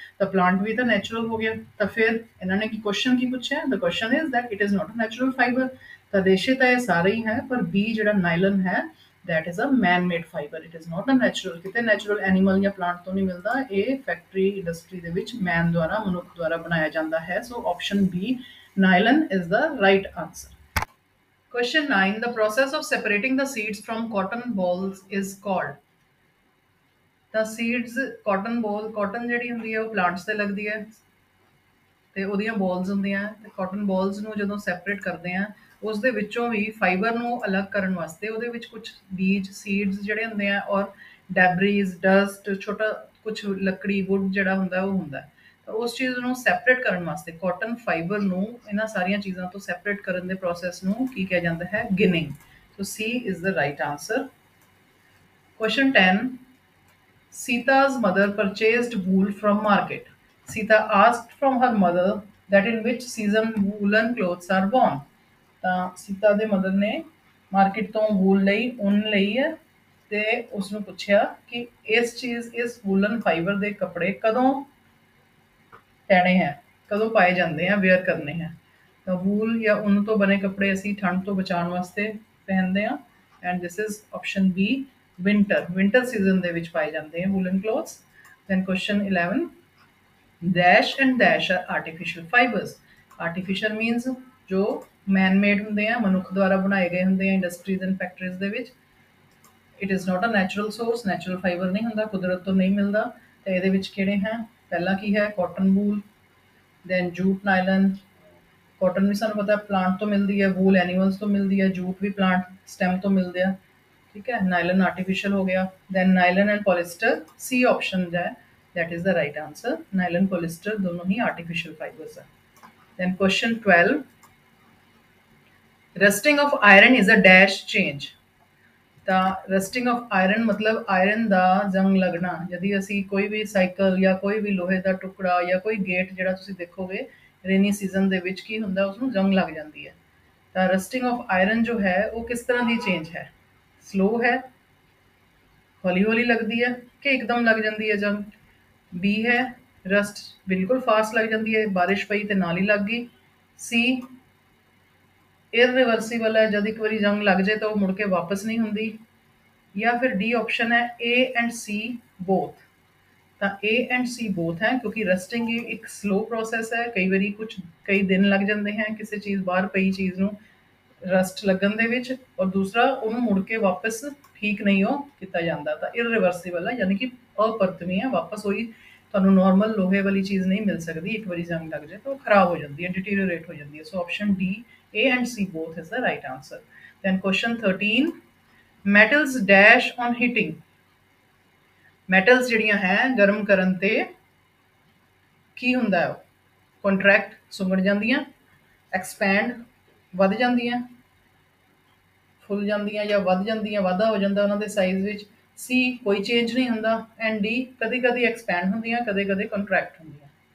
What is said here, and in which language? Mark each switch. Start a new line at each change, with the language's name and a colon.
Punjabi: ਤਾਂ ਪਲਾਂਟ ਵੀ ਤਾਂ ਨੈਚੁਰਲ ਹੋ ਗਿਆ। ਤਾਂ ਫਿਰ ਇਹਨਾਂ ਨੇ ਕੀ ਕੁਐਸਚਨ ਕੀ ਪੁੱਛਿਆ,
English: The question is that it is not a natural fibre.
Punjabi: ਤਾਂ ਰੇਸ਼ੇ ਤਾਂ ਇਹ ਸਾਰੇ ਹੀ ਹੈ, ਪਰ ਬੀ ਜਿਹੜਾ ਨਾਈਲਨ ਹੈ
English: that is a man-made fiber. It is not a natural,
Punjabi: ਕਿਤੇ natural animal ਜਾਂ plant ਤੋਂ ਨਹੀਂ ਮਿਲਦਾ, ਇਹ ਫੈਕਟਰੀ ਇੰਡਸਟਰੀ ਦੇ ਵਿੱਚ ਮੈਨ ਦੁਆਰਾ, ਮਨੁੱਖ ਦੁਆਰਾ ਬਣਾਇਆ ਜਾਂਦਾ ਹੈ। ਸੋ option B
English: nylon is the right answer. Question 9. The process of separating the seeds from cotton balls is called.
Punjabi: ਤਾਂ ਸੀਡਸ ਕਾਟਨ ਬੋਲ, ਕਾਟਨ ਜਿਹੜੀ ਹੁੰਦੀ ਹੈ ਉਹ ਪਲਾਂਟਸ ਤੇ ਲੱਗਦੀ ਹੈ ਤੇ ਉਹਦੀਆਂ ਬੋਲਸ ਹੁੰਦੀਆਂ, ਤੇ ਕਾਟਨ ਬੋਲਸ ਨੂੰ ਜਦੋਂ ਸੈਪਰੇਟ ਕਰਦੇ ਆ ਉਸ ਦੇ ਵਿੱਚੋਂ ਵੀ ਫਾਈਬਰ ਨੂੰ ਅਲੱਗ ਕਰਨ ਵਾਸਤੇ ਉਹਦੇ ਵਿੱਚ ਕੁਝ ਬੀਜ ਸੀਡਸ ਜਿਹੜੇ ਹੁੰਦੇ ਆ ਔਰ ਡੈਬਰੀਜ਼, ਡਸਟ, ਛੋਟਾ ਕੁਝ ਲੱਕੜੀ, ਵੁੱਡ ਜਿਹੜਾ ਹੁੰਦਾ ਉਹ ਹੁੰਦਾ। ਤਾਂ ਉਸ ਚੀਜ਼ ਨੂੰ ਸੈਪਰੇਟ ਕਰਨ ਵਾਸਤੇ ਕਾਟਨ ਫਾਈਬਰ ਨੂੰ ਇਹਨਾਂ ਸਾਰੀਆਂ ਚੀਜ਼ਾਂ ਤੋਂ ਸੈਪਰੇਟ ਕਰਨ ਦੇ ਪ੍ਰੋਸੈਸ ਨੂੰ ਕੀ ਕਿਹਾ ਜਾਂਦਾ ਹੈ, ਗਿਨਿੰਗ।
English: So C is the right answer. Question 10. Sita's mother purchased wool from market. Sita asked from her mother that in which season woolen clothes are worn.
Punjabi: ਤਾਂ ਸੀਤਾ ਦੇ ਮਦਰ ਨੇ ਮਾਰਕੀਟ ਤੋਂ ਵੂਲ ਲਈ, ਉੱਨ ਲਈ ਹੈ, ਤੇ ਉਸਨੂੰ ਪੁੱਛਿਆ ਕਿ ਇਸ ਵੂਲਨ ਫਾਈਬਰ ਦੇ ਕੱਪੜੇ ਕਦੋਂ ਪੈਣੇ ਹੈ, ਕਦੋਂ ਪਾਏ ਜਾਂਦੇ ਆ, ਵੇਅਰ ਕਰਨੇ ਹੈ। ਤਾਂ ਵੂਲ ਜਾਂ ਉੱਨ ਤੋਂ ਬਣੇ ਕੱਪੜੇ ਅਸੀਂ ਠੰਡ ਤੋਂ ਬਚਾਉਣ ਵਾਸਤੇ ਪਹਿਨਦੇ ਹਾਂ,
English: and this is option B winter season
Punjabi: ਦੇ ਵਿੱਚ ਪਾਏ ਜਾਂਦੇ ਆ woollen clothes.
English: Then question 11. Dash and dash are artificial fibres.
Punjabi: Artificial means ਜੋ ਮੈਨ ਮੇਡ ਹੁੰਦੇ ਆ, ਮਨੁੱਖ ਦੁਆਰਾ ਬਣਾਏ ਗਏ ਹੁੰਦੇ ਆ ਇੰਡਸਟਰੀਜ਼ ਐਂਡ ਫੈਕਟਰੀਜ਼ ਦੇ ਵਿੱਚ।
English: it is not a natural source,
Punjabi: natural fibre ਨਹੀਂ ਹੁੰਦਾ, ਕੁਦਰਤ ਤੋਂ ਨਹੀਂ ਮਿਲਦਾ। ਤੇ ਇਹਦੇ ਵਿੱਚ ਕਿਹੜੇ ਹੈ, ਪਹਿਲਾ ਕੀ ਹੈ, cotton wool, then jute, nylon. Cotton ਵੀ ਸਾਨੂੰ ਪਤਾ ਪਲਾਂਟ ਤੋਂ ਮਿਲਦੀ ਹੈ, ਵੂਲ ਐਨੀਮਲਸ ਤੋਂ ਮਿਲਦੀ ਹੈ, ਜੂਟ ਵੀ ਪਲਾਂਟ ਸਟੈਮ ਤੋਂ ਮਿਲਦੇ ਆ, ਠੀਕ ਹੈ। ਨਾਈਲਨ ਆਰਟੀਫਿਸ਼ੀਅਲ ਹੋ ਗਿਆ।
English: then nylon and polyester,
Punjabi: ਸੀ option ਹੈ
English: That is the right answer.
Hindi: Nylon polyester दोनों ही आर्टिफिशियल फाइबर्स हैं। Then question 12,
English: Rusting of iron is a dash change.
Punjabi: ਤਾਂ ਰਸਟਿੰਗ ਆਫ ਆਇਰਨ ਮਤਲਬ ਆਇਰਨ ਦਾ ਜੰਗ ਲੱਗਣਾ। यदि ਅਸੀਂ ਕੋਈ ਵੀ ਸਾਈਕਲ ਜਾਂ ਕੋਈ ਵੀ ਲੋਹੇ ਦਾ ਟੁਕੜਾ ਜਾਂ ਕੋਈ ਗੇਟ ਜਿਹੜਾ ਤੁਸੀਂ ਦੇਖੋਗੇ ਰੇਨੀ ਸੀਜ਼ਨ ਦੇ ਵਿੱਚ ਕੀ ਹੁੰਦਾ, ਉਸਨੂੰ ਜੰਗ ਲੱਗ ਜਾਂਦੀ ਹੈ। ਤਾਂ ਰਸਟਿੰਗ ਆਫ ਆਇਰਨ ਜੋ ਹੈ ਉਹ ਕਿਸ ਤਰ੍ਹਾਂ ਦੀ ਚੇਂਜ ਹੈ? ਸਲੋ ਹੈ, ਹੌਲੀ ਹੌਲੀ ਲੱਗਦੀ ਹੈ ਕਿ ਇੱਕਦਮ ਲੱਗ ਜਾਂਦੀ ਹੈ ਜੰਗ? ਬੀ ਹੈ ਰਸਟ ਬਿਲਕੁਲ ਫਾਸਟ ਲੱਗ ਜਾਂਦੀ ਹੈ, ਬਾਰਿਸ਼ ਪਈ ਤੇ ਨਾਲ ਹੀ ਲੱਗ ਗਈ। ਸੀ ਇਰਰਿਵਰਸੀਬਲ ਹੈ, ਜਦ ਇੱਕ ਵਾਰੀ ਜੰਗ ਲੱਗ ਜਾਏ ਤਾਂ ਉਹ ਮੁੜ ਕੇ ਵਾਪਸ ਨਹੀਂ ਹੁੰਦੀ।
Hindi: या फिर डी ऑप्शन है ए एंड सी बोथ। ਤਾਂ ए एंड सी बोथ है क्योंकि रस्टिंग एक स्लो प्रोसैस है। कई बारी कुछ कई दिन लग जाते हैं किसी चीज़ बाहर पई चीज़
Punjabi: ਨੂੰ ਰਸਟ ਲੱਗਣ ਦੇ ਵਿੱਚ, ਔਰ ਦੂਸਰਾ ਉਹਨੂੰ ਮੁੜ ਕੇ ਵਾਪਸ ਠੀਕ ਨਹੀਂ ਉਹ ਕੀਤਾ ਜਾਂਦਾ। ਤਾਂ ਇਰਰਿਵਰਸੀਬਲ ਹੈ, ਯਾਨੀ ਕਿ ਅਪਰਤਵੀ ਹੈ, ਵਾਪਸ ਉਹੀ ਤੁਹਾਨੂੰ ਨਾਰਮਲ ਲੋਹੇ ਵਾਲੀ ਚੀਜ਼ ਨਹੀਂ ਮਿਲ ਸਕਦੀ। ਇੱਕ ਵਾਰੀ ਜੰਗ ਲੱਗ ਜਾਏ ਤਾਂ ਉਹ ਖਰਾਬ ਹੋ ਜਾਂਦੀ ਹੈ, ਡਿਟੀਰੀਓਰੇਟ ਹੋ ਜਾਂਦੀ ਹੈ। ਸੋ option D
English: A and C both is the right answer. then question 13, metals dash on heating।
Punjabi: Metals ਜਿਹੜੀਆਂ ਹੈ ਗਰਮ ਕਰਨ ਤੇ ਕੀ ਹੁੰਦਾ ਹੈ? ਕੰਟਰੈਕਟ ਸੁੰਗੜ ਜਾਂਦੀਆਂ, ਐਕਸਪੈਂਡ ਵੱਧ ਜਾਂਦੀਆਂ, ਫੁੱਲ ਜਾਂਦੀਆਂ ਜਾਂ ਵੱਧ ਜਾਂਦੀਆਂ, ਵਾਧਾ ਹੋ ਜਾਂਦਾ ਉਹਨਾਂ ਦੇ ਸਾਈਜ਼ ਵਿੱਚ। ਸੀ ਕੋਈ ਚੇਂਜ ਨਹੀਂ ਹੁੰਦਾ। ਐਂਡ ਡੀ ਕਦੇ ਕਦੇ ਐਕਸਪੈਂਡ ਹੁੰਦੀਆਂ, ਕਦੇ ਕਦੇ ਕੰਟਰੈਕਟ ਹੁੰਦੀਆਂ।